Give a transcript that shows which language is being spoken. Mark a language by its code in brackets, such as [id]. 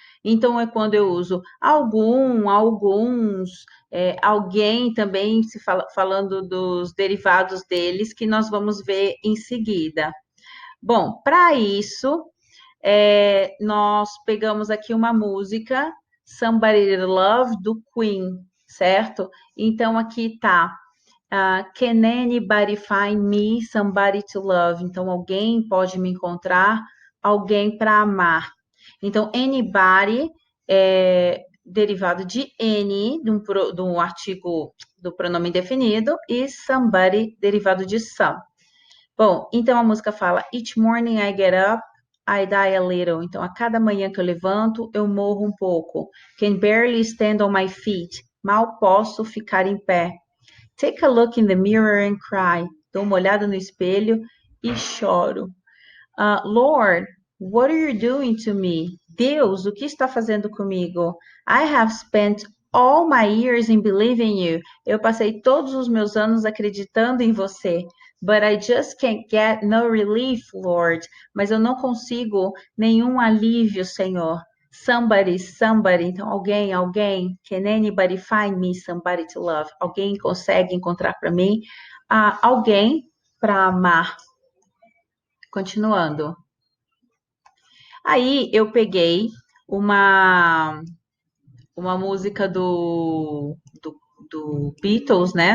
[pt] Então, é quando eu uso algum, alguns, alguém também falando dos derivados deles, que nós vamos ver em seguida. Bom, para isso, nós pegamos aqui uma música, Somebody to Love, do Queen, certo? Então, aqui tá. [en] Can anybody find me somebody to love? [pt] Então, alguém pode me encontrar, alguém para amar. Então, anybody é derivado de any, de um artigo do pronome indefinido, e somebody derivado de some. Bom, então a música fala: [en] Each morning I get up, I die a little. [pt] Então, a cada manhã que eu levanto, eu morro um pouco. [en] Can barely stand on my feet. [pt] Mal posso ficar em pé. [en] Take a look in the mirror and cry. [pt] Dou uma olhada no espelho e choro. [en] Lord, what are you doing to me? [pt] Deus, o que está fazendo comigo? [en] I have spent all my years in believing you. [pt] Eu passei todos os meus anos acreditando em você. [en] But I just can't get no relief, Lord. [pt] Mas eu não consigo nenhum alívio, Senhor. [en] Somebody, somebody. [pt] Então, alguém, alguém. [en] Can anybody find me somebody to love? [pt] Alguém consegue encontrar para mim alguém para amar? Continuando. Aí eu peguei uma, uma música do Beatles, né?